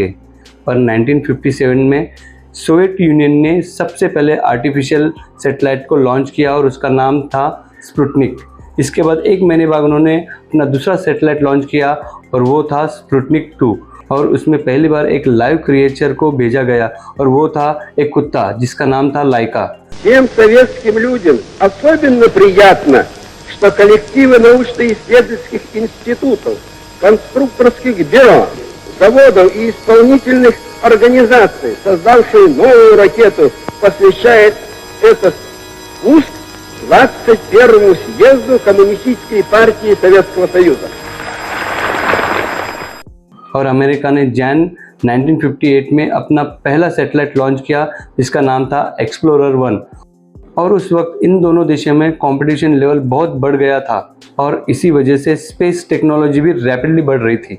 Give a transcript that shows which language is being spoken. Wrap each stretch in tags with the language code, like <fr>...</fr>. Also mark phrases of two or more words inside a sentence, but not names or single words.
<hi>पर 1957 में सोवियत यूनियन ने सबसे पहले</hi> <en>artificial satellite</en> <hi>को लॉन्च किया और उसका नाम था स्पुतनिक। इसके बाद 1 महीने बाद उन्होंने अपना दूसरा सैटेलाइट लॉन्च किया और वो था स्पुतनिक 2। और उसमें पहली बार एक</hi> <en>live creature</en> <hi>को भेजा गया और वो था एक कुत्ता जिसका नाम था लाइका।</hi> <ru>Всем советским людям особенно приятно, что коллективы научно-исследовательских институтов, конструкторских бюро, заводов и исполнительных организаций, создавшие новую ракету, посвящает этот спуск 21-му съезду Коммунистической партии Советского Союза।</ru> <hi>और अमेरिका ने जैन 1958 में अपना पहला सैटेलाइट लॉन्च किया जिसका नाम था एक्सप्लोरर 1। और उस वक्त इन दोनों देशों में</hi> <en>competition level</en> <hi>बहुत बढ़ गया था और इसी वजह से</hi> <en>space technology</en> <hi>भी रैपिडली बढ़ रही थी।</hi>